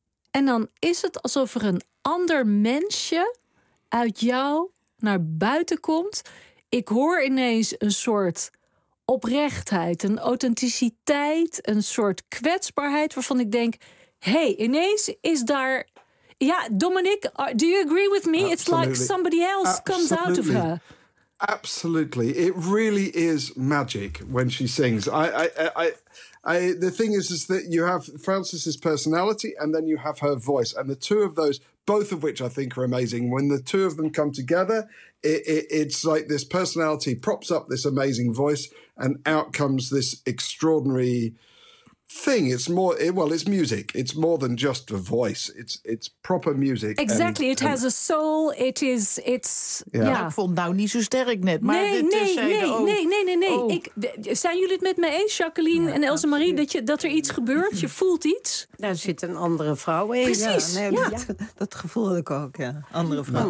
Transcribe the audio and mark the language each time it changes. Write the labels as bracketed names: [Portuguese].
[Dutch] En dan is het alsof er een ander mensje uit jou naar buiten komt. Ik hoor ineens een soort oprechtheid, een authenticiteit, een soort kwetsbaarheid waarvan ik denk, hey, ineens is daar... [English] Ja, Dominic, do you agree with me? Absolutely. It's like somebody else Absolutely. Comes out of her. Absolutely. It really is magic when she sings. The thing is that you have Frances's personality and then you have her voice. And the two of those, both of which I think are amazing, when the two of them come together, it's like this personality props up this amazing voice and out comes this extraordinary thing. It's more, it's music. It's more than just a voice. It's proper music. Exactly. It has a soul. It's... Yeah. Ja. [Dutch] Ik vond nou niet zo sterk net. Maar Nee. Zijn jullie het met mij eens, Jacqueline en Else-Marie, dat er iets gebeurt? Je voelt iets? Daar zit een andere vrouw in. Precies. Ja. Nee, dat gevoel had ik ook, ja. Andere vrouw.